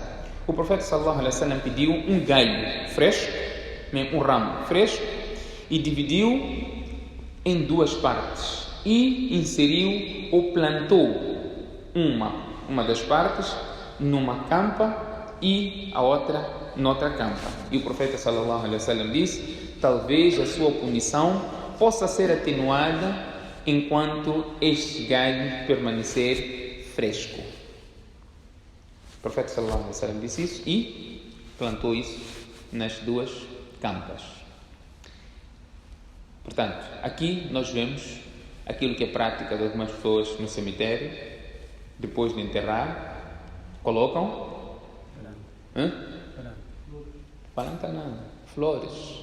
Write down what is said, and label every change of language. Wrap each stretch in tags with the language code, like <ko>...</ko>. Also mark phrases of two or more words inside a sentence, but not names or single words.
<pt>O profeta</pt> <ar>صلى الله عليه وسلم</ar> <pt>pediu um galho fresco, um ramo fresco, e dividiu em duas partes e inseriu ou plantou uma das partes numa campa e a outra noutra campa. E o profeta</pt> <ar>صلى الله عليه وسلم</ar> <pt>disse: talvez a sua punição possa ser atenuada enquanto este galho permanecer fresco. O profeta</pt> <ar>صلى الله عليه وسلم</ar> <pt>disse isso e plantou isso nas duas campas. Portanto, aqui nós vemos aquilo que é prática de algumas pessoas no cemitério. Depois de enterrar, colocam planta não, flores.</pt>